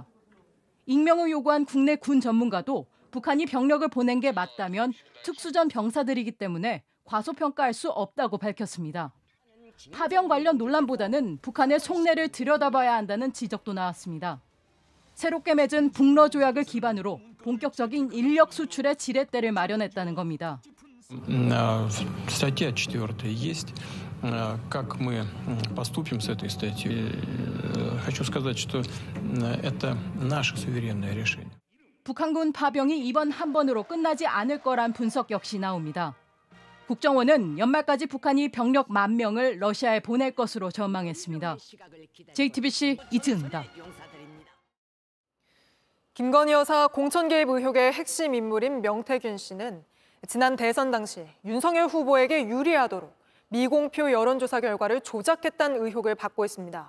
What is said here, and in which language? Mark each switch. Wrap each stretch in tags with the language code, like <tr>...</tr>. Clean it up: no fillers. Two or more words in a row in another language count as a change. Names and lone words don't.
<ko>익명을 요구한 국내 군 전문가도 북한이 병력을 보낸 게 맞다면 특수전 병사들이기 때문에 과소평가할 수 없다고 밝혔습니다. 파병 관련 논란보다는 북한의 속내를 들여다봐야 한다는 지적도 나왔습니다. 새롭게 맺은 북러 조약을 기반으로 본격적인 인력 수출의 지렛대를 마련했다는 겁니다.</ko> <ru>Статья 4 есть. Как мы поступим с этой статьей? Хочу сказать, что это наше суверенное решение.</ru> <ko>북한군 파병이 이번 한 번으로 끝나지 않을 거란 분석 역시 나옵니다. 국정원은 연말까지 북한이 병력 10,000명을 러시아에 보낼 것으로 전망했습니다. JTBC 이지은입니다. 김건희 여사 공천 개입 의혹의 핵심 인물인 명태균 씨는 지난 대선 당시 윤석열 후보에게 유리하도록 미공표 여론조사 결과를 조작했다는 의혹을 받고 있습니다.</ko>